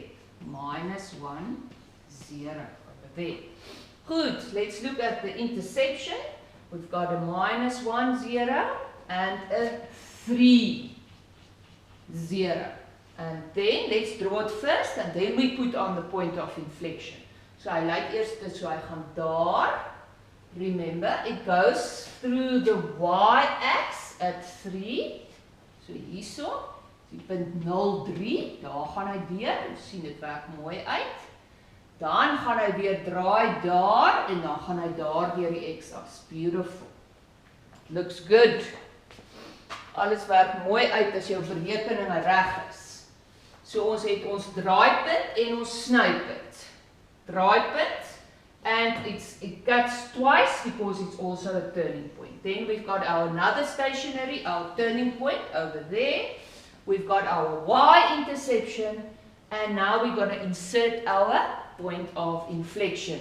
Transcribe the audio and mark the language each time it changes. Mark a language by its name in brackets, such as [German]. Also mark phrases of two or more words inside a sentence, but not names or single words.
[English] Minus 1, 0 over there. Good, let's look at the intersection. We've got a minus 1, 0 and a 3, 0. And then let's draw it first and then we put on the point of inflection. So I like eerst dit, so I gaan daar. Remember, it goes through the y-axis at 3. [Afrikaans] So hierso, die punt 0,3, daar gaan hy deur. Jy sien dit werk mooi uit. Dan gaan hy weer draai daar en dan gaan hy daar deur die x-as. Beautiful. Looks good. Alles werk mooi uit as jou berekeninge reg is. So ons het ons draaipunt en ons snypunt. Draaipunt, [English] and it cuts twice because it's also a turning point. Then we've got our another stationary, our turning point over there. We've got our y-intersection, and now we're going to insert our point of inflection.